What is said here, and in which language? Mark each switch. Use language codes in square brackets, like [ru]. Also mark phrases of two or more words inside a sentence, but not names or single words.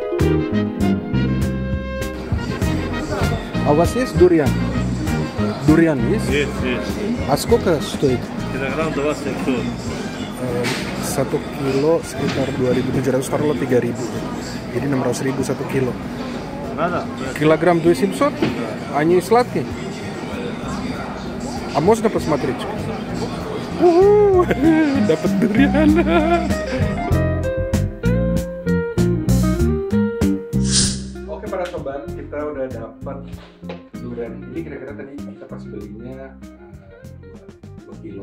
[ru] А у вас есть durian? Durian есть? Есть. А сколько стоит? Килограмм 2700. [id] 1 kilo sekitar 2.700, taruhlah 3.000. Jadi 600.000 1 kilo. [ru] Надо? Килограмм 2700? Они сладкие? А можно посмотреть? [id] Dapat durian. Oke para sobat, kita udah dapat durian. Ini kira-kira tadi kita pas belinya 2 kilo.